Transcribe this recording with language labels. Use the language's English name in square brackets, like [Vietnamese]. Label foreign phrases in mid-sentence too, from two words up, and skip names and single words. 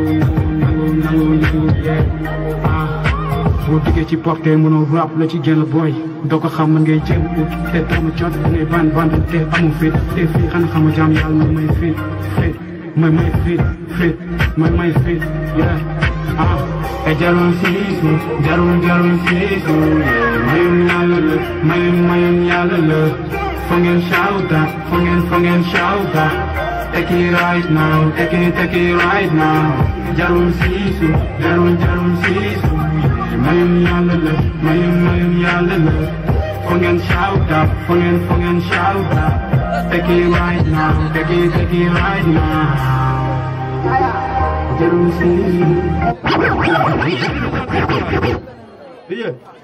[Wolof] nangu yee boo duggee ci porte mënoo rap la ci génn booy doo ko xam man ngay jéem te doomu jot ne ban te amu fit te fii xana xama jaam yàlla may fit may fit yeah e jarul siisu mayum yàlla la [English] Fungen shout out, fungen shout out. Take it right now, take it right now. [Wolof] Jarul sisu, jarul sisu. Mayum yalla la. [English] Fungen shout out, fungen shout out. Take it right now, take it right now. [Wolof] Jarul sisu. Yeah.